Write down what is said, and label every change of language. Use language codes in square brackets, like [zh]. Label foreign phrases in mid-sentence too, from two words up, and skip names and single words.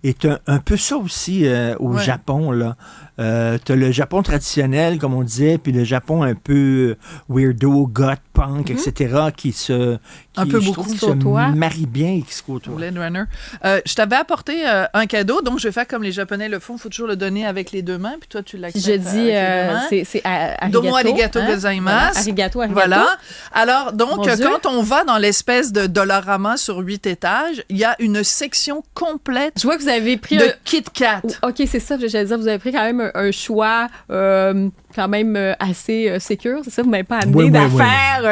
[fr] Et un peu ça aussi au Japon, là. t'as le Japon traditionnel, comme on disait, puis le Japon un peu weirdo, goth, punk, etc., qui se marie bien et qui se côtoient. Blade Runner. Je t'avais apporté un cadeau, donc je vais faire comme les Japonais le font. Il faut toujours le donner avec les deux mains, puis toi, tu l'acceptes. Je dis, c'est arigato. [ja] どうもありがとうございます. ありがとう、ありがとう. [fr] Voilà. Alors, donc, quand on va dans l'espèce de Dollarama sur 8 étages, il y a une section complète. Je vois que vous avez pris de Kit Kat. OK, c'est ça. J'allais dire, vous avez pris quand même un choix quand même assez sécure. C'est ça, vous m'avez pas amené d'affaires.